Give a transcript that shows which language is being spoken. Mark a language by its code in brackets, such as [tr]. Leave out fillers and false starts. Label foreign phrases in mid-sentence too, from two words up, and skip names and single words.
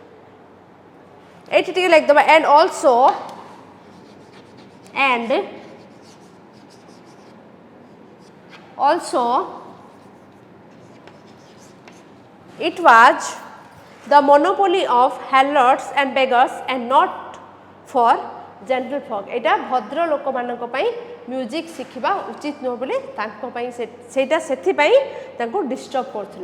[en] and also it was the monopoly of harlots and beggars and not for gentlefolk. [or] ଏଟା ଭଦ୍ର ଲୋକ ମାନଙ୍କ ପାଇଁ ମ୍ୟୁଜିକ ଶିଖିବା ଉଚିତ ନୁହେଁ ବୋଲି ତାଙ୍କ ପାଇଁ ସେଟା ସେଥି ପାଇଁ ତାଙ୍କୁ ଡିଷ୍ଟର୍ବ କରୁଥିଲା.